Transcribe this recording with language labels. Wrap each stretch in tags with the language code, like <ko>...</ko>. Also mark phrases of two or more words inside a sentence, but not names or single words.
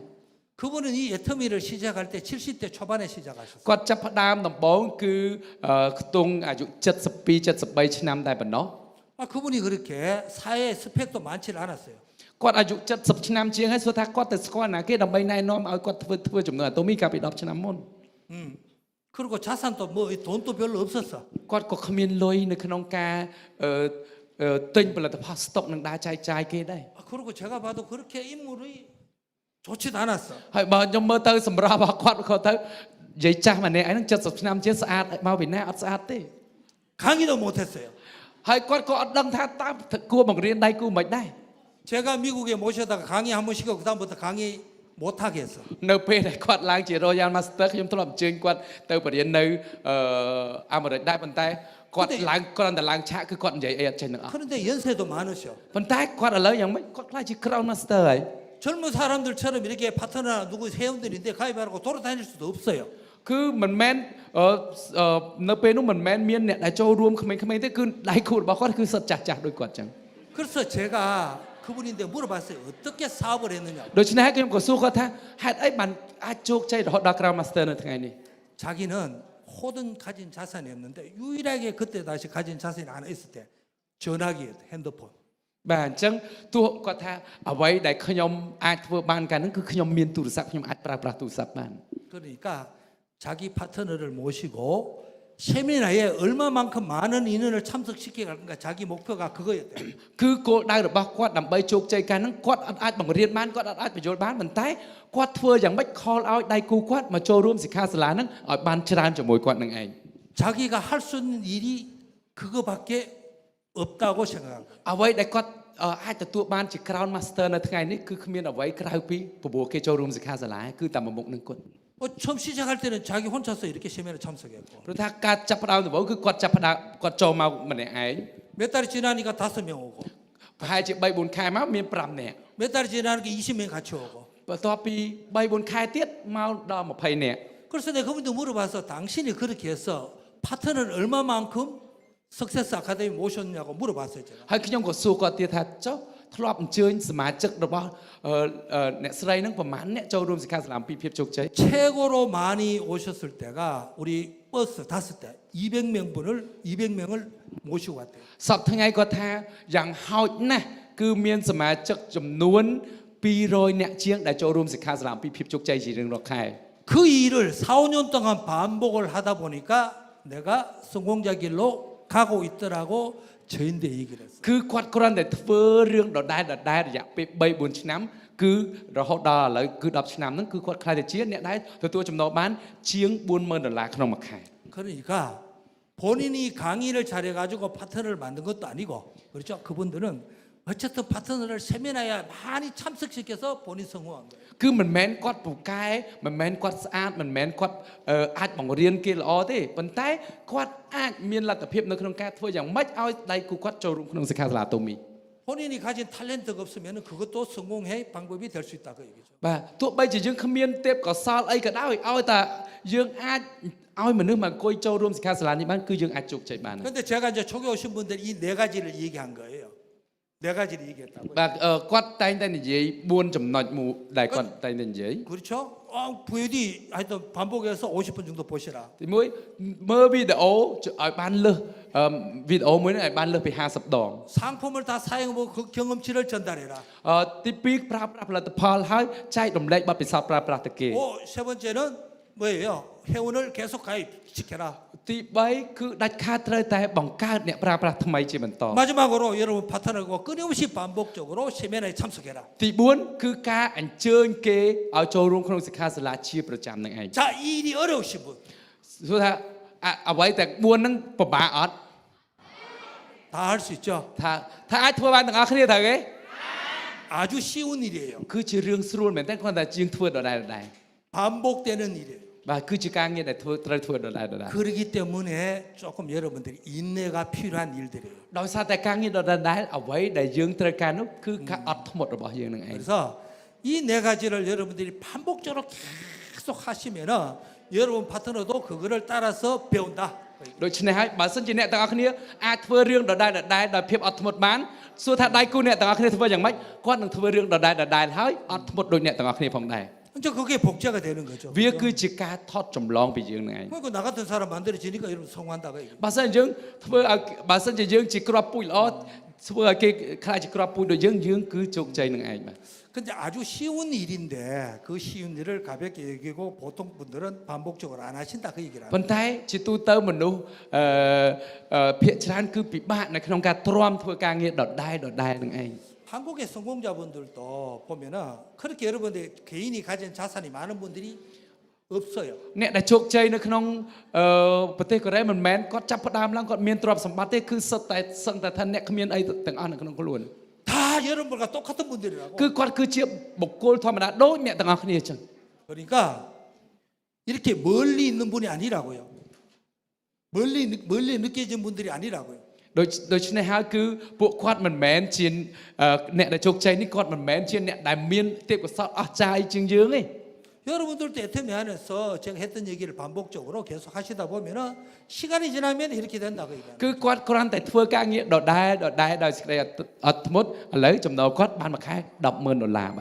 <ko>그분은 이 애터미를 시작할 때 70대 초반에 시작하셨어요.</ko> <km>គាត់ចាប់ផ្ដើមដំបូងគឺខ្ទង់អាយុ72 73ឆ្នាំតែប៉ុណ្ណោះ</km> <ko>그분이 그렇게 사회에 스펙도 많지 않았어요.</ko> <km>គាត់អាយុ70ឆ្នាំជាងហើយសួរថាគាត់ទៅស្គាល់ណាគេដើម្បីណែនាំឲ្យគាត់ធ្វើចំនួនអាតូមីកាលពី10ឆ្នាំមុន</km> <ko>그리고 자산도 뭐 돈도 별로 없었어.</ko> <km>គាត់ក៏គ្មានលុយនៅក្នុងការទិញផលិតផលស្តុកនឹងដើរចែកចាយគេដែរ</km> <ko>그리고 제가 봐도 그렇게 인물이 좋지도 않았어.</ko> <km>ហើយបើខ្ញុំមើលទៅសម្រាប់របស់គាត់គាត់ទៅនិយាយចាស់ម្នាក់ឯងនឹង70ឆ្នាំជាងស្អាតមកពីណាអត់ស្អាតទេ</km> <ko>강의도 못했어요.</ko> <km>ហើយគាត់ក៏អត់ដឹងថាតើគួរបង្រៀនដៃគូមិនដែរ</km> <ko>제가 미국에 모셔다가 강의 한 번 시키고 그다음부터 강의 못하게 했어.</ko> <km>នៅពេលដែលគាត់ឡើងជា</km> <en>Royal Master</en> <km>ខ្ញុំធ្លាប់អញ្ជើញគាត់ទៅបរៀននៅអាមេរិកដែរប៉ុន្តែគាត់ឡើងគ្រាន់តែឡើងឆាកគឺគាត់និយាយអីអត់ចេះនឹងអស់</km> <ko>그런데 연세도 많으셔.</ko> <km>ប៉ុន្តែគាត់ឥឡូវយ៉ាងម៉េចគាត់ខ្លាចជា</km> <en>Crown Master</en> <km>ហើយ</km> <ko>젊은 사람들처럼 이렇게 파트너나 누구 회원들인데 가입하라고 돌아다닐 수도 없어요.</ko> <km>គឺមិនមែននៅពេលនោះមិនមែនមានអ្នកដែលចូលរួមក្មេងៗទេគឺដៃគូរបស់គាត់គឺសិតចាស់ចាស់ដូចគាត់ចឹង</km> <ko>그래서 제가 그분인데 물어봤어요. 어떻게 사업을 했느냐.</ko> <km>ដូច្នេះហើយខ្ញុំក៏សួរគាត់ថាហេតុអីបានអាចជោគជ័យរហូតដល់</km> <en>Crown Master</en> <km>នៅថ្ងៃនេះ</km> <ko>자기는 모든 가진 자산이 없는데 유일하게 그때 다시 가진 자산이 하나 있을 때 전화기였대. 핸드폰.</ko> <km>បាទអញ្ចឹងទោះគាត់ថាអ្វីដែលខ្ញុំអាចធ្វើបានកាលហ្នឹងគឺខ្ញុំមានទូរស័ព្ទខ្ញុំអាចប្រើប្រាស់ទូរស័ព្ទបាន</km> <ko>그러니까 자기 파트너를 모시고 세미나에 얼마만큼 많은 인원을 참석시켜야 할까 자기 목표가 그거였대.</ko> <km>គឺគោលដៅរបស់គាត់ដើម្បីជោគជ័យកាលហ្នឹងគាត់អត់អាចបង្រៀនបានគាត់អត់អាចបញ្យល់បានប៉ុន្តែគាត់ធ្វើយ៉ាងម៉េចខលឲ្យដៃគូគាត់មកចូលរួមសិក្ខាសាលាហ្នឹងឲ្យបានច្រើនជាមួយគាត់នឹងឯង</km> <ko>자기가 할 수 있는 일이 그거밖에 없다고 생각한 거예요.</ko> <km>អ្វីដែលគាត់អាចទទួលបានជា</km> <en>Crown Master</en> <km>នៅថ្ងៃនេះគឺគ្មានអ្វីក្រៅពីពពួកគេចូលរួមសិក្ខាសាលាគឺតែមួយមុខនឹងគាត់</km> <ko>처음 시작할 때는 자기 혼자서 이렇게 세미나 참석했고</ko> <km>ព្រោះថាការចាប់ផ្ដើមដំបូងគឺគាត់ចាប់ផ្ដើមគាត់ចូលមកម្នាក់ឯង</km> <ko>몇 달이 지나니까 5명 오고</ko> <km>ប្រហែលជា 3-4 ខែមកមាន5នាក់</km> <ko>몇 달이 지나니까 20명 같이 오고</ko> <km>បន្ទាប់ពី 3-4 ខែទៀតមកដល់20នាក់</km> <ko>그래서 내가 그분도 물어봐서 당신이 그렇게 해서 파트너를 얼마만큼 석세스 아카데미 모셨냐고 물어봤어요 제가.</ko> <km>ហើយខ្ញុំក៏សួរគាត់ទៀតថាចុះធ្លាប់អញ្ជើញសមាជិករបស់អ្នកស្រីហ្នឹងប្រហែលអ្នកចូលរួមសិក្ខាសាលាពីភាពជោគជ័យ</km> <ko>최고로 많이 오셨을 때가 우리 버스 5대 200명을 모시고 왔대요.</ko> <km>សប្តាហ៍ថ្ងៃគាត់ថាយ៉ាងហោចណាស់គឺមានសមាជិកចំនួន200អ្នកជាងដែលចូលរួមសិក្ខាសាលាពីភាពជោគជ័យជារៀងរាល់ខែ</km> <ko>그 일을 4-5년 동안 반복을 하다 보니까 내가 성공자 길로 가고 있더라고 저희한테 얘기를 했어요.</ko> <km>គឺគាត់គ្រាន់តែធ្វើរឿងដដែលរយៈពេល 3-4 ឆ្នាំគឺរហូតដល់ឥឡូវគឺ10ឆ្នាំហ្នឹងគឺគាត់ខ្លាចតែជាអ្នកដែលទទួលចំណូលបានជាង$40,000ក្នុងមួយខែ</km> <ko>그러니까 본인이 강의를 잘해가지고 파트너를 만든 것도 아니고 그렇죠. 그분들은 어쨌든 파트너를 세미나에 많이 참석시켜서 본인 성공한 거예요.</ko> <km>គឺមិនមែនគាត់ពូកែមិនមែនគាត់ស្អាតមិនមែនគាត់អាចបង្រៀនគេល្អទេប៉ុន្តែគាត់អាចមានលទ្ធភាពនៅក្នុងការធ្វើយ៉ាងម៉េចឲ្យដៃគូគាត់ចូលរួមក្នុងសិក្ខាសាលាតូមី</km> <ko>본인이 가진 탤런트가 없으면 그것도 성공의 방법이 될 수 있다 그 얘기죠.</ko> <km>បាទទោះបីជាយើងគ្មានទេពកោសល្យអីក៏ដោយឲ្យតែយើងអាចឲ្យមនុស្សមកអង្គុយចូលរួមសិក្ខាសាលានេះបានគឺយើងអាចជោគជ័យបាន</km> <ko>그런데 제가 이제 초기 오신 분들 이 네 가지를 얘기한 거예요. 네 가지를 얘기했다고요.</ko> <km>បាទគាត់តែងតែនិយាយ4ចំណុចដែលគាត់តែងតែនិយាយ</km> <ko>그렇죠? VOD 하여튼 반복해서 50분 정도 보시라.</ko> <km>ទីមួយមើលវីដេអូឲ្យបានលើសវីដេអូមួយហ្នឹងឲ្យបានលើសពី50ដង</km> <ko>상품을 다 사용하고 그 경험치를 전달해라.</ko> <km>ទីពីរប្រើប្រាស់ផលិតផលហើយចែករំលែកបទពិសោធន៍ប្រើប្រាស់ទៅគេ</km> <ko>세 번째는 뭐예요? 회원을 계속 가입시켜라.</ko> <km>ទី3គឺដាច់ខាតត្រូវតែបង្កើតអ្នកប្រើប្រាស់ថ្មីជាបន្ត</km> <ko>마지막으로 여러분 파트너과 끊임없이 반복적으로 세미나에 참석해라.</ko> <km>ទី4គឺការអញ្ជើញគេឲ្យចូលរួមក្នុងសិក្ខាសាលាជាប្រចាំនឹងឯង</km> <ko>자, 이 일이 어려우신 분.</ko> <km>សួរថាអ្វីតែ4ហ្នឹងពិបាកអត់</km> <ko>다 할 수 있죠.</ko> <km>ថាអាចធ្វើបានទាំងអស់គ្នាត្រូវទេ</km> <ko>아주 쉬운 일이에요.</ko> <km>គឺជារឿងស្រួលមែនតែគ្រាន់តែជាងធ្វើដដែលៗ</km> <ko>반복되는 일이에요.</ko> <km>បាទគឺជាការងារដែលត្រូវធ្វើដដែលៗ</km> <ko>그렇기 때문에 조금 여러분들이 인내가 필요한 일들이에요.</ko> <km>ដោយសារតែការងារដដែលៗអ្វីដែលយើងត្រូវការនោះគឺការអត់ធ្មត់របស់យើងនឹងឯង</km> <ko>그래서 이 네 가지를 여러분들이 반복적으로 계속 하시면은 여러분 파트너도 그거를 따라서 배운다.</ko> <km>ដូច្នេះហើយបើសិនជាអ្នកទាំងអស់គ្នាអាចធ្វើរឿងដដែលៗដោយភាពអត់ធ្មត់បានសួរថាដៃគូអ្នកទាំងអស់គ្នាធ្វើយ៉ាងម៉េចគាត់នឹងធ្វើរឿងដដែលៗហើយអត់ធ្មត់ដូចអ្នកទាំងអស់គ្នាផងដែរ</km> <ko>이제 그게 복제가 되는 거죠.</ko> <km>វាគឺជាការថតចម្លងពីយើងនឹងឯង</km> <ko>그러니까 나 같은 사람 만들어지니까 여러분 성공한다고 얘기해요.</ko> <km>បើសិនជាយើងធ្វើឲ្យបើសិនជាយើងជាគ្រាប់ពូជល្អធ្វើឲ្យគេខ្លាចជាគ្រាប់ពូជដូចយើងគឺជោគជ័យនឹងឯងបាទ</km> <ko>근데 아주 쉬운 일인데 그 쉬운 일을 가볍게 여기고 보통 분들은 반복적으로 안 하신다 그 얘기라.</ko> <km>ប៉ុន្តែជាទូទៅមនុស្សភាគច្រើនគឺពិបាកនៅក្នុងការទ្រាំធ្វើការងារដដែលនឹងឯង</km> <ko>한국의 성공자분들도 보면은 그렇게 여러분들 개인이 가진 자산이 많은 분들이 없어요.</ko> <km>អ្នកដែលជោគជ័យនៅក្នុងប្រទេសកូរ៉េមិនមែនគាត់ចាប់ផ្ដើមឡើងគាត់មានទ្រព្យសម្បត្តិទេគឺសឹងតែថាអ្នកគ្មានអីទាំងអស់នៅក្នុងខ្លួន</km> <ko>다 여러분과 똑같은 분들이라고.</ko> <km>គឺគាត់គឺជាបុគ្គលធម្មតាដូចអ្នកទាំងអស់គ្នាអញ្ចឹង</km> <ko>그러니까 이렇게 멀리 있는 분이 아니라고요. 멀리 느껴진 분들이 아니라고요.</ko> <km>ដូច្នេះហើយគឺពួកគាត់មិនមែនជាអ្នកដែលជោគជ័យនេះគាត់មិនមែនជាអ្នកដែលមានទេពកោសល្យអស្ចារ្យជាងយើងទេ</km> <ko>여러분들도 애터미 안에서 제가 했던 얘기를 반복적으로 계속 하시다 보면은 시간이 지나면 이렇게 된다고 얘기해요.</ko> <km>គឺគាត់គ្រាន់តែធ្វើការងារដដែលដោយសេចក្តីអត់ធ្មត់ឥឡូវចំណូលគាត់បានមួយខែ$10,000 បាទ</km>